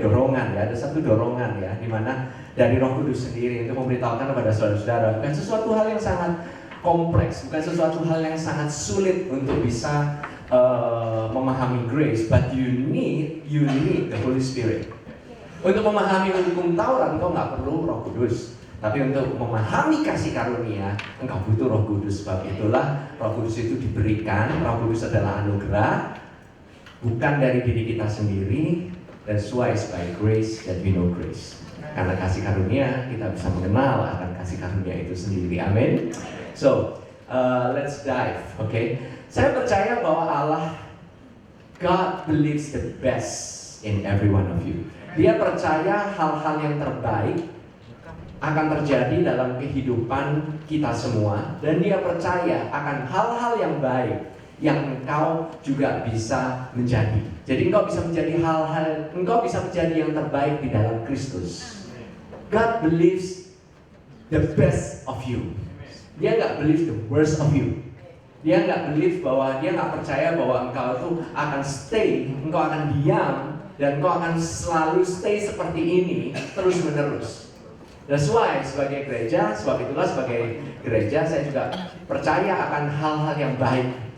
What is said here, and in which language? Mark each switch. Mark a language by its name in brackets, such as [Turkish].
[Indonesian] Dorongan ya. Ada satu dorongan ya, dimana dari Roh Kudus sendiri untuk memberitahukan kepada saudara-saudara, bukan sesuatu hal yang sangat kompleks, bukan sesuatu hal yang sangat sulit untuk bisa memahami grace, [English] but you need the Holy Spirit. [Indonesian] Untuk memahami hukum Taurat, engkau nggak perlu Roh Kudus. Tapi untuk memahami kasih karunia, engkau butuh Roh Kudus. Sebab itulah Roh Kudus itu diberikan. Roh Kudus adalah anugerah, bukan dari diri kita sendiri. [English] That's why it's by grace that we know grace. [Indonesian] Karena kasih karunia, kita bisa mengenal akan kasih karunia itu sendiri. [English] Amin. So, let's dive. Okay. [Indonesian] Saya percaya bahwa Allah, [English] God believes the best in every one of you. [Indonesian] Dia percaya hal-hal yang terbaik akan terjadi dalam kehidupan kita semua, dan dia percaya akan hal-hal yang baik yang engkau juga bisa menjadi. Jadi engkau bisa menjadi yang terbaik di dalam Kristus. [English] God believes the best of you. [Indonesian] Dia nggak [English] believe the worst of you. [Indonesian] Dia nggak percaya bahwa engkau itu akan stay, engkau akan diam, dan engkau akan selalu stay seperti ini terus menerus. [English] That's why [Indonesian] sebagai gereja, sebagai gereja saya juga percaya akan hal-hal yang baik.